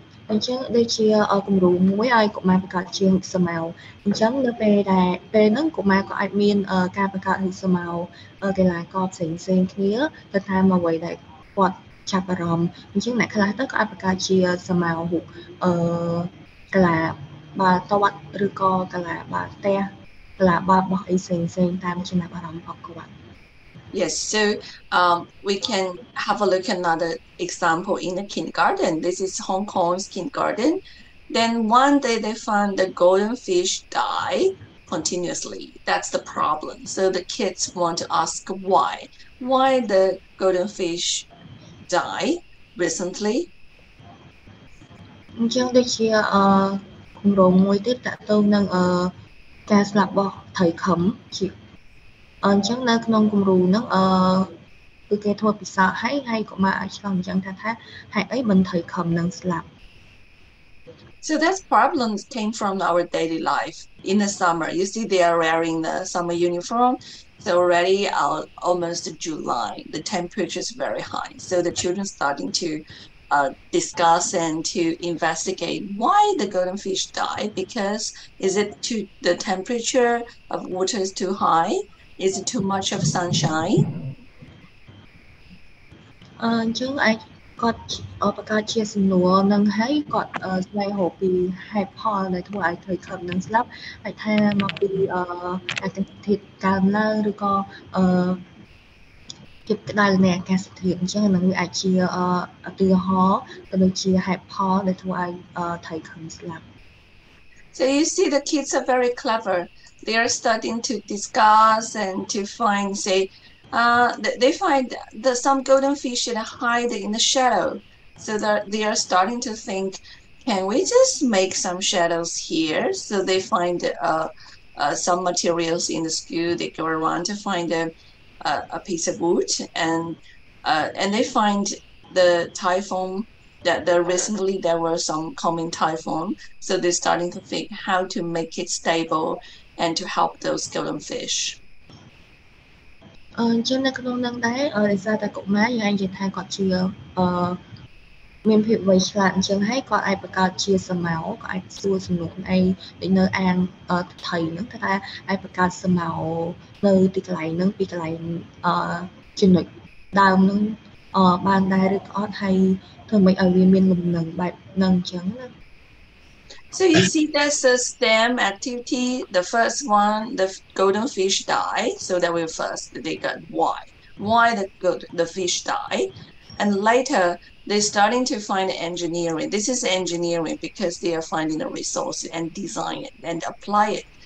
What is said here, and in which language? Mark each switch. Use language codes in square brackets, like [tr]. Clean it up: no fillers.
[km] អញ្ចឹងដូចជាគំរូមួយឲ្យកុមារបង្កើតជារូបស្មៅអញ្ចឹងនៅពេលដែលពេលហ្នឹងកុមារក៏អាចមានការបង្កើតរូបស្មៅកីឡាករផ្សេងៗគ្នាទៅតាមអ្វីដែលគាត់ចាប់អារម្មណ៍អញ្ចឹងអ្នកខ្លះទៅក៏អាចបង្កើតជាស្មៅរូបកីឡាបាល់ទាត់ឬក៏កីឡាបាល់ទះកីឡាបាល់បោះអីផ្សេងៗតាមចំណាប់អារម្មណ៍របស់គាត់ [en] Yes, so we can have a look at another example in the kindergarten. This is Hong Kong's kindergarten. Then one day they found the golden fish die continuously. That's the problem. So the kids want to ask why. Why the golden fish die recently? [km] អញ្ចឹងដូចជាគម្រោងមួយទៀតតទៅនឹងការស្លាប់របស់ត្រីខំជាអញ្ចឹងនៅក្នុងគំរូហ្នឹងគឺគេធ្វើពិសោធន៍ហើយកុមារអាចឆ្លងអញ្ចឹងថាហេតុអីមិនត្រីខំនឹងស្លាប់ [en] So that problems came from our daily life. In the summer, you see they are wearing the summer uniform. So already almost July, the temperature is very high. So the children starting to discuss and to investigate why the golden fish die. Because is it the temperature of water is too high? Is it too much of sunshine? [km] អញ្ចឹងអាចគាត់បង្កើតជាសំណួរនឹងហើយគាត់ស្វែងរកពីហេតុផលដែលធ្វើឲ្យត្រីខំនឹងស្លាប់អាចថាមកពីអាកាសធាតុកើនឡើងឬក៏ភាពក្តៅនៃអាកាសធាតុអញ្ចឹងនឹងវាអាចជាឧទាហរណ៍ទៅដូចជាហេតុផលដែលធ្វើឲ្យត្រីខំស្លាប់ [en] So you see the kids are very clever. They are starting to discuss and to find, say, they find that some golden fish hide in the shadow. So that they are starting to think, can we just make some shadows here? So they find some materials in the school. They go around to find a piece of wood, and they find the typhoon. That recently there were some coming typhoon, so they're starting to think how to make it stable and to help those golden fish. [km] អញ្ចឹងនៅក្នុងនឹងដែរដោយសារតែកុមារយើងអាចនិយាយថាគាត់ជាមានភាពវៃឆ្លាតអញ្ចឹងហើយគាត់អាចបង្កើតជាសមោក៏អាចសួរសំណួរអីដូចនៅអានថៃហ្នឹងថាអាចបង្កើតសមោនៅទីកន្លែងហ្នឹងពីកន្លែងចំណុចដើមហ្នឹងបានដែរឬក៏អត់ហើយធ្វើម៉េចឲ្យវាមានលំនឹងបែបហ្នឹងអញ្ចឹងណា [en] So you see there's a STEM activity. The first one, the golden fish die. So that we first they got why the fish die, and later they're starting to find engineering. This is engineering because they are finding the resource and design it and apply it.